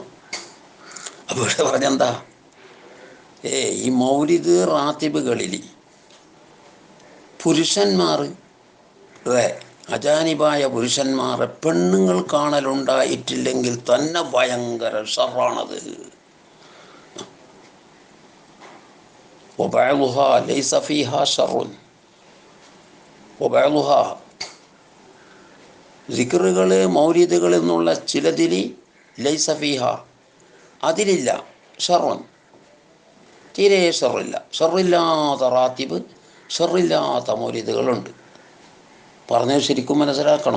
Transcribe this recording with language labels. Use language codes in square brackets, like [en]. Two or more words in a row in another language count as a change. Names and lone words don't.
[ml] അപ്പോൾ ഇവിടെ പറഞ്ഞെന്താ, ഈ മൗലിദ് റാത്തിബുകളിൽ പുരുഷന്മാർ അജാനിബായ പുരുഷന്മാരെ പെണ്ണുങ്ങൾ കാണലുണ്ടായിട്ടില്ലെങ്കിൽ തന്നെ ഭയങ്കര ഷറാണത്. [ar] وبعضها ليس فيها شر وبعضها [ml] ദിക്റുകൾ മൗലിദുകൾ എന്നുള്ള ചിലതിൽ [ar] ليس فيها [ml] അതിലില്ല ഷറുൻ, തീരെ ഷറില്ല. ഷറില്ലാത്ത റാത്തിബ്, ഷറില്ലാത്ത മൗലിദുകളുണ്ട്. പറഞ്ഞത് ശരിക്കും മനസ്സിലാക്കണം.